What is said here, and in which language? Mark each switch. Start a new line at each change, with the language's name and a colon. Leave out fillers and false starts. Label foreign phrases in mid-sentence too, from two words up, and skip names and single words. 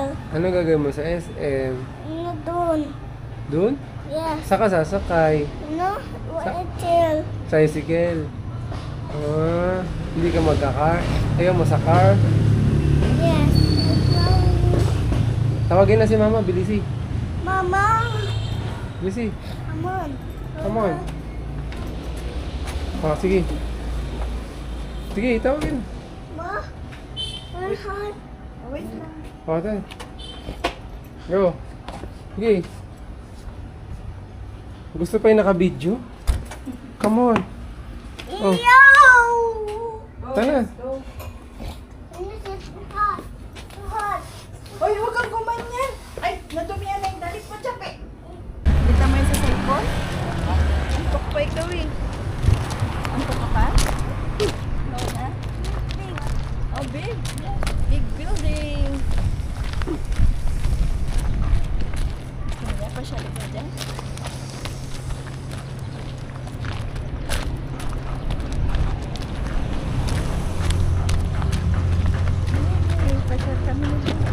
Filipino: Ano gagawin mo sa SM? Ano dun? Doon? Yes. Saan ka sasakay? No? SM. Tricycle. Hindi ka magka-car? Ayaw mo sa car? Yes. Tawagin na si Mama, bilisi. Mama. Bilisi.
English: Come on. Come on.
Filipino: Sige. Sige, tawagin. Ma.
English: My heart.
Filipino: Wait lang. Tayo. Go. Sige. Gusto pa yung naka-video?
English: Come on. Oh.
Filipino: Yo! Tara. Hot. Hoy, huwag kang gumanyan! Ay, nadumihan na yung dalit mo, Chape! Kita mo yung sa cellphone? Antok pa ikaw eh. Antok ka pa? No na? Big. Oh, big.
English: Big building.
Filipino: Kaya pa siya ito dyan? Pasyal kami dito.